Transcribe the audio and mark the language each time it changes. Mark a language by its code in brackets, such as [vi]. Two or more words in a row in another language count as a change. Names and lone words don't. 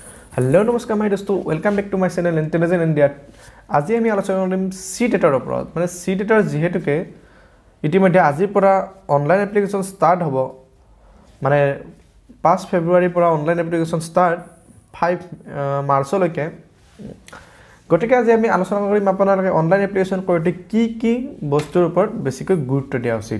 [en] हेलो नमस्कार माय दोस्तों welcome back to my channel इंटेलिजेंट इंडिया। [as] আজি আমি আলোচনা কৰিম সিটেটৰ ওপৰত মানে সিটেটৰ যেহেতুকে ইতিমধ্যে আজিৰ পৰা [en] online application start [as] হ'ব মানে 5 ফেব্ৰুৱাৰীৰ পৰা [en] online application start [as] 5 মাৰ্চলৈকে গতিকে আজি আমি আলোচনা কৰিম আপোনালোকে [en] online application [as] কৰোঁতে কি বস্তুৰ ওপৰত বেছিকৈ গুৰুত্ব দিয়া উচিত।